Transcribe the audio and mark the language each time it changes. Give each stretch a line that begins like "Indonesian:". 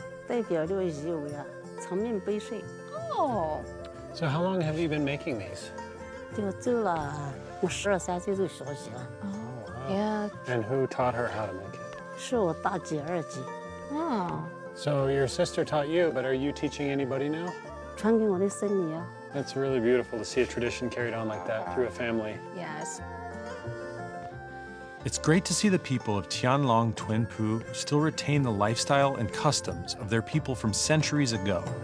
Chinese: 代表着鱼尾啊，长命百岁。哦，
English: So how long have you been making these?
Chinese: 这个做了，我12、3岁就学习了， yeah，
English: And who taught her how to make it?
Chinese: 是我大姐二姐哦，
English: So your sister taught you, but are you teaching anybody now?
Chinese: 传给我的孙女啊。
English: That's really beautiful to see a tradition carried on like that through a family. yes。 It's great to see the people of Tianlong Tuanpu still retain the lifestyle and customs of their people from centuries ago.